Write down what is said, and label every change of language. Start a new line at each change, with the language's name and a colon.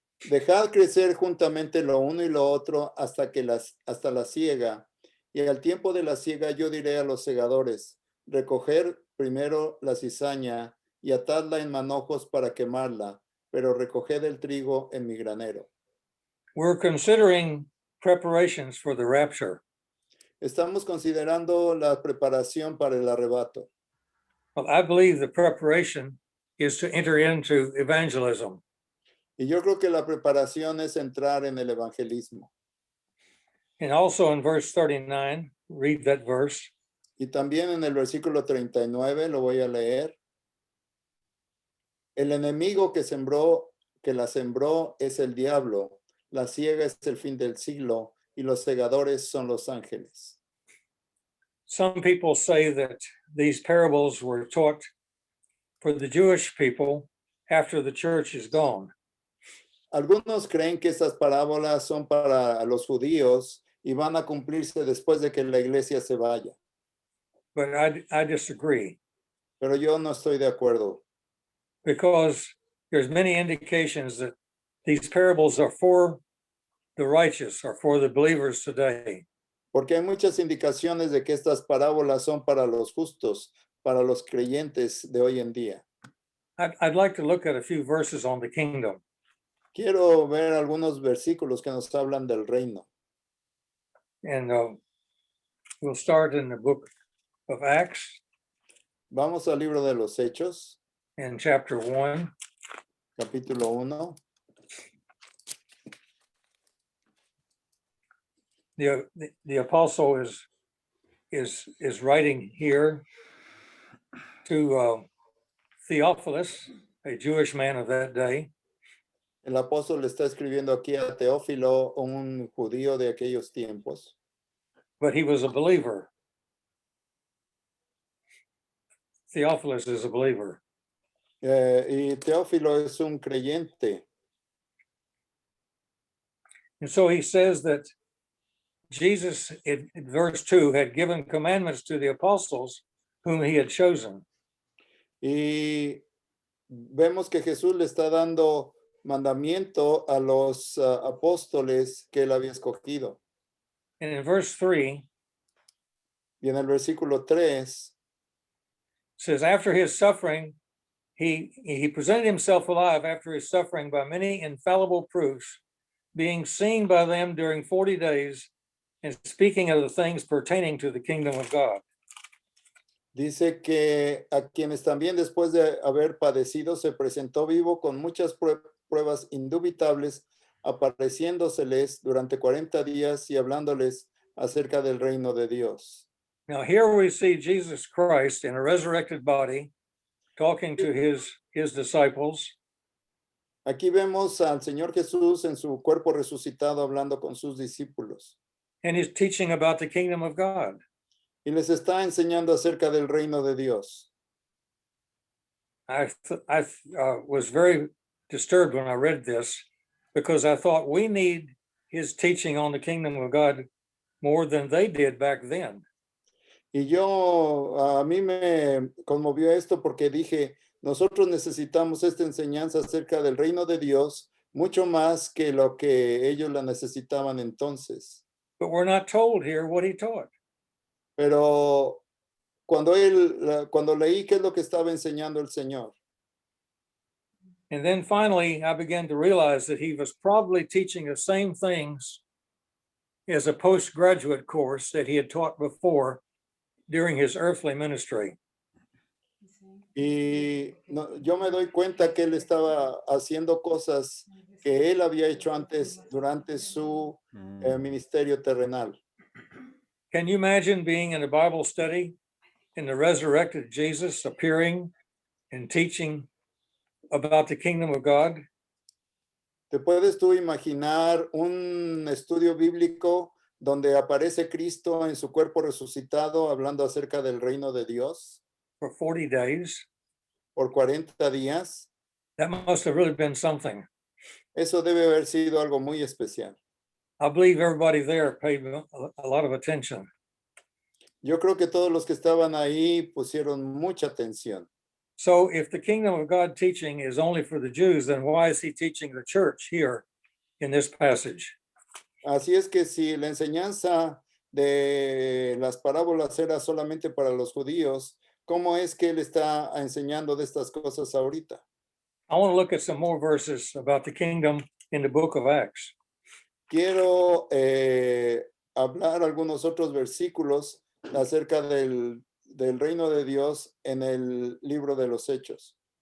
Spanish: Dejad crecer juntamente lo uno y lo otro hasta la siega. Y al tiempo de la siega yo diré a los segadores, recoger primero la cizaña y atadla en manojos para quemarla, pero recoged el trigo en mi granero.
English: We're considering preparations for the rapture.
Spanish: Estamos considerando la preparación para el arrebato.
English: Well, I believe the preparation is to enter into evangelism.
Spanish: Y yo creo que la preparación es entrar en el evangelismo.
English: And also in verse 39, read that verse.
Spanish: Y también en el versículo 39, lo voy a leer. El enemigo que la sembró es el diablo. La siega es el fin del siglo y los segadores son los ángeles.
English: Some people say that these parables were taught for the Jewish people after the church is gone.
Spanish: Algunos creen que estas parábolas son para los judíos y van a cumplirse después de que la iglesia se vaya.
English: But I disagree,
Spanish: Pero yo no estoy de acuerdo,
English: because there's many indications that these parables are for the righteous or for the believers today.
Spanish: porque hay muchas indicaciones de que estas parábolas son para los justos, para los creyentes de hoy en día.
English: I'd like to look at a few verses on the kingdom.
Spanish: Quiero ver algunos versículos que nos hablan del reino.
English: And we'll start in the book of Acts
Spanish: Vamos al libro de los Hechos,
English: in chapter 1.
Spanish: capítulo 1.
English: the apostle is writing here to Theophilus, a Jewish man of that day.
Spanish: El apóstol le está escribiendo aquí a Teófilo, un judío de aquellos tiempos,
English: But he was a believer. Theophilus is a believer.
Spanish: y Teófilo es un creyente.
English: And so he says that Jesus, in verse 2, had given commandments to the apostles whom he had chosen.
Spanish: Y vemos que Jesús le está dando mandamiento a los apóstoles que él había escogido.
English: And in verse 3,
Spanish: Y en el versículo 3,
English: says, after his suffering, he presented himself alive after his suffering by many infallible proofs, being seen by them during 40 days, and speaking of the things pertaining to the kingdom of God.
Spanish: dice que a quienes también después de haber padecido se presentó vivo con muchas pruebas indubitables, apareciéndoseles durante 40 días y hablándoles acerca del reino de Dios.
English: Now here we see Jesus Christ in a resurrected body talking to his disciples.
Spanish: Aquí vemos al Señor Jesús en su cuerpo resucitado hablando con sus discípulos
English: And he's teaching about the kingdom of God.
Spanish: y les está enseñando acerca del reino de Dios.
English: I was very disturbed when I read this because I thought we need his teaching on the kingdom of God more than they did back then.
Spanish: Y a mí me conmovió esto porque dije, nosotros necesitamos esta enseñanza acerca del reino de Dios mucho más que lo que ellos la necesitaban entonces.
English: But we're not told here what he taught.
Spanish: Pero cuando leí qué es lo que estaba enseñando el Señor,
English: And then finally, I began to realize that he was probably teaching the same things as a postgraduate course that he had taught before during his earthly ministry.
Spanish: y yo me doy cuenta que él estaba haciendo cosas que él había hecho antes durante su ministerio terrenal.
English: Can you imagine being in a Bible study and the resurrected Jesus appearing and teaching about the kingdom of God?
Spanish: ¿Te puedes tú imaginar un estudio bíblico donde aparece Cristo en su cuerpo resucitado hablando acerca del reino de Dios
English: For 40 days?
Spanish: por 40 días?
English: That must have really been something.
Spanish: Eso debe haber sido algo muy especial.
English: I believe everybody there paid a lot of attention.
Spanish: Yo creo que todos los que estaban ahí pusieron mucha atención.
English: So if the kingdom of God teaching is only for the Jews, then why is he teaching the church here in this passage?
Spanish: Así es que si la enseñanza de las parábolas era solamente para los judíos, ¿cómo es que él está enseñando de estas cosas ahorita?
English: I want to look at some more verses about the kingdom in the book of Acts.
Spanish: Quiero hablar algunos otros versículos acerca del reino de Dios en el libro de los Hechos.